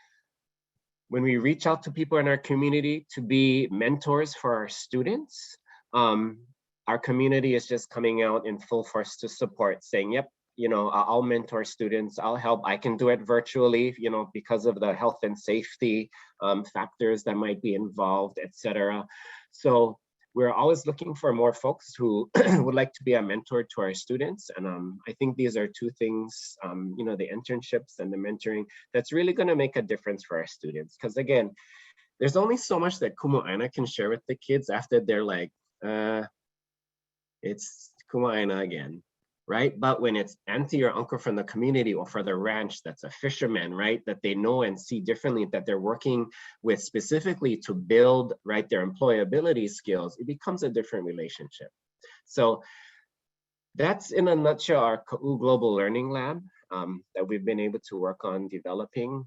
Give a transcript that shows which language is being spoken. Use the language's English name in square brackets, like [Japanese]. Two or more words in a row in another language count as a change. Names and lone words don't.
[English] And when we reach out to people in our community to be mentors for our students, our community is just coming out in full force to support, saying, yep, you know, I'll mentor students, I'll help, I can do it virtually, you know, because of the health and safety factors that might be involved, etc. So we're always looking for more folks who would like to be a mentor to our students. And I think these are two things, you know, the internships and the mentoring, that's really gonna make a difference for our students. Because again, there's only so much that [Hawaiian] kumu ʻāina [English] can share with the kids after they're like, it's [Hawaiian] kumu ʻāina [English] again, right? But when it's auntie or uncle from the community or for the ranch that's a fisherman, right, that they know and see differently, that they're working with specifically to build, right, their employability skills, it becomes a different relationship. So that's in a nutshell our Kaʻū Global Learning Lab that we've been able to work on developing.